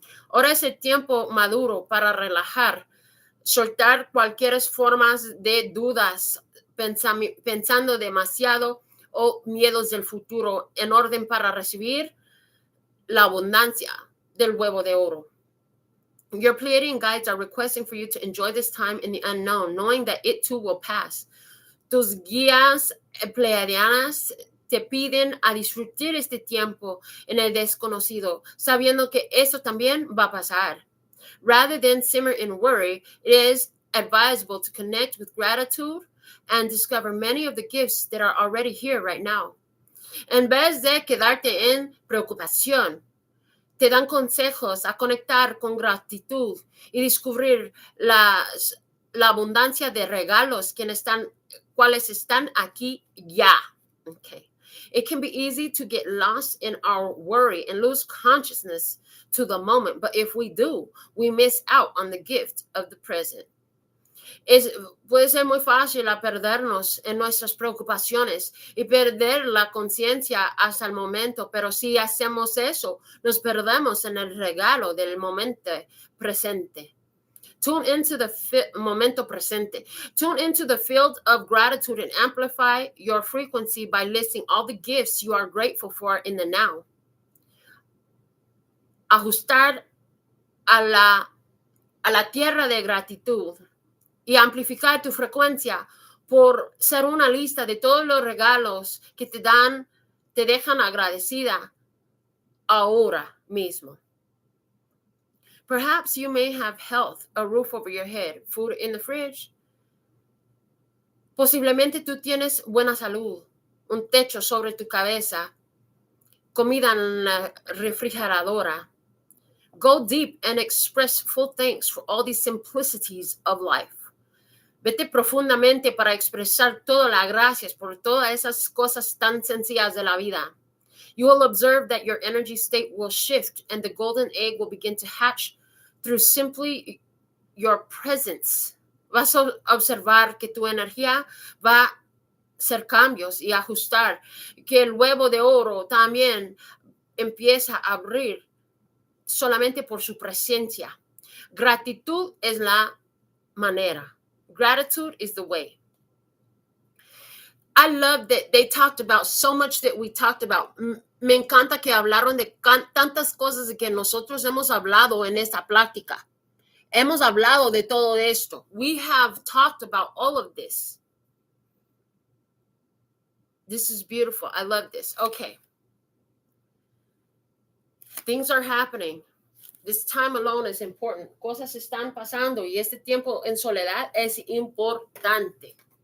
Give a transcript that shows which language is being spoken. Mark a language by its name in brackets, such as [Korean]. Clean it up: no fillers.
[Spanish] Ahora es el tiempo maduro para relajar, soltar cualquier formas de dudas, pensando demasiado o miedos del futuro en orden para recibir la abundancia del huevo de oro. [English] Your Pleiadian guides are requesting for you to enjoy this time in the unknown, knowing that it too will pass. [Spanish] Tus guías pleiadianas te piden a disfrutar este tiempo en el desconocido, sabiendo que eso también va a pasar. [English] Rather than simmer in worry, it is advisable to connect with gratitude and discover many of the gifts that are already here right now. [Spanish] En vez de quedarte en preocupación, te dan consejos a conectar con gratitud y descubrir la abundancia de regalos cuales están aquí ya. [English] Okay. It can be easy to get lost in our worry and lose consciousness to the moment. But if we do, we miss out on the gift of the present. [Spanish] Puede ser muy fácil a perdernos en nuestras preocupaciones y perder la conciencia hasta el momento, pero si hacemos eso, nos perdemos en el regalo del momento presente. [English] Tune into the [Spanish] momento presente. [English] Tune into the field of gratitude and amplify your frequency by listing all the gifts you are grateful for in the now. [Spanish] Ajustar a la tierra de gratitud y amplificar tu frecuencia por ser una lista de todos los regalos que te dejan agradecida ahora mismo. [English] Perhaps you may have health, a roof over your head, food in the fridge. [Spanish] Posiblemente tú tienes buena salud, un techo sobre tu cabeza, comida en la refrigeradora. [English] Go deep and express full thanks for all these simplicities of life. [Spanish] Vete profundamente para expresar todas las gracias por todas esas cosas tan sencillas de la vida. [English] You will observe that your energy state will shift and the golden egg will begin to hatch through simply your presence. [Spanish] Vas a observar que tu energía va a hacer cambios y ajustar, que el huevo de oro también empieza a abrir solamente por su presencia. Gratitud es la manera. [English] Gratitude is the way. I love that they talked about so much that we talked about. [Spanish] Me encanta que hablaron de tantas cosas de que nosotros hemos hablado en esta plática. Hemos hablado de todo esto. [English] We have talked about all of this. This is beautiful. I love this. Okay. Things are happening. This time alone is important. [Spanish] Cosas están pasando y este tiempo en soledad es importante.